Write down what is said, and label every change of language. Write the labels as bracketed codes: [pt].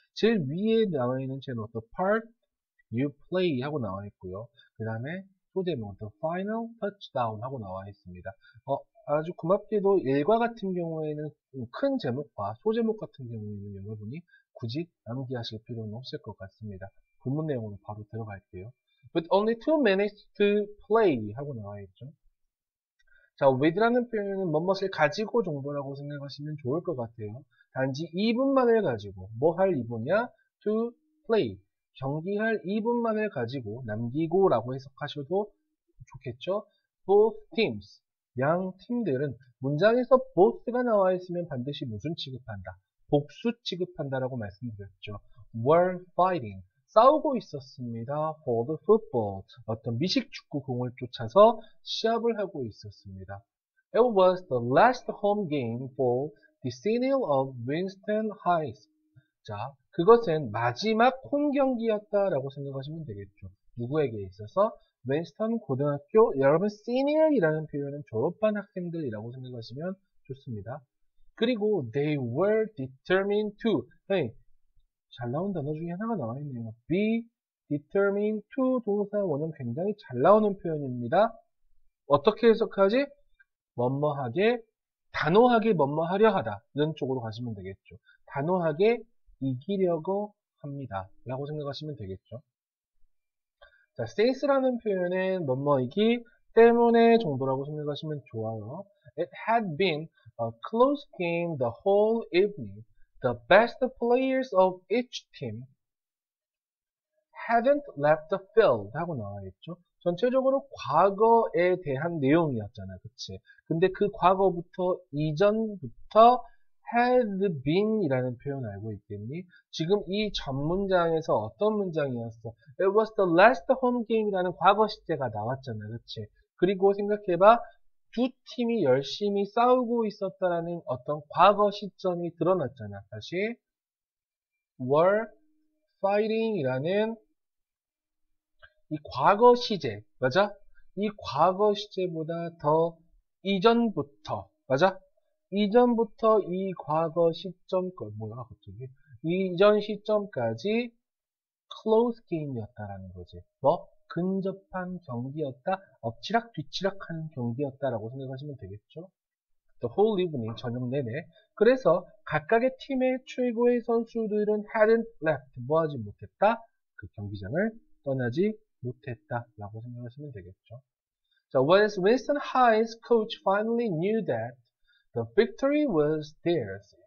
[ko] 제일 위에 나와 있는 제목, [en] The part you play [ko] 하고 나와 있고요. 그 다음에 소제목, [en] The final touchdown [ko] 하고 나와 있습니다. 아주 고맙게도 1과 같은 경우에는 큰 제목과 소제목 같은 경우에는 여러분이 굳이 암기하실 필요는 없을 것 같습니다. 본문 내용으로 바로 들어갈게요. [en] With only 2 minutes to play [ko] 하고 나와 있죠. 자, with라는 표현은 뭐뭇을 가지고 정도라고 생각하시면 좋을 것 같아요. 단지 2분만을 가지고 뭐 할 2분이야? [en] To play. [ko] 경기할 2분만을 가지고 남기고 라고 해석하셔도 좋겠죠? [en] Both teams. [ko] 양 팀들은 문장에서 both가 나와 있으면 반드시 무슨 취급한다? 복수 취급한다라고 말씀드렸죠. [en] Were fighting. [ko] 싸우고 있었습니다. [en] For the football. [ko] 어떤 미식 축구 공을 쫓아서 시합을 하고 있었습니다. [en] It was the last home game for the senior of Winston High. [ko] 자, 그것은 마지막 홈 경기였다라고 생각하시면 되겠죠. 누구에게 있어서? 윈스턴 고등학교, 여러분 senior이라는 표현은 졸업반 학생들이라고 생각하시면 좋습니다. [en] 그리고 they were determined to. [ko] 네, 잘 나온 단어 중에 하나가 나와 있네요. be determined to 동사 원형 굉장히 잘 나오는 표현입니다. 어떻게 해석하지? 뭐뭐하게, 단호하게 뭐뭐하려 하다. 이런 쪽으로 가시면 되겠죠. 단호하게 이기려고 합니다. 라고 생각하시면 되겠죠. 자, since라는 표현은 뭐뭐이기 때문에 정도라고 생각하시면 좋아요. [en] It had been a close game the whole evening. The best players of each team hadn't left the field [ko] 하고 나와 있죠. 전체적으로 과거에 대한 내용이었잖아. 그치? 근데 그 과거부터, 이전부터 had been 이라는 표현 알고 있겠니? 지금 이 전 문장에서 어떤 문장이었어? [en] It was the last home game [ko] 이라는 과거 시제가 나왔잖아. 그치? 그리고 생각해봐. 두 팀이 열심히 싸우고 있었다라는 어떤 과거 시점이 드러났잖아. 다시 were fighting 이라는 이 과거 시제, 맞아? 이 과거 시제보다 더 이전부터, 맞아? 이전부터 이 과거 시점, 뭐야, 갑자기? 이전 시점까지 close game이었다라는 거지. 뭐? 근접한 경기였다, 엎치락 뒤치락 하는 경기였다라고 생각하시면 되겠죠? [en] The whole evening, [ko] 저녁 내내. 그래서 각각의 팀의 최고의 선수들은 hadn't left, 뭐 하지 못했다? 그 경기장을 떠나지 못했다라고 생각하시면 되겠죠. [en] 자, when Winston High's coach finally knew that the victory was theirs.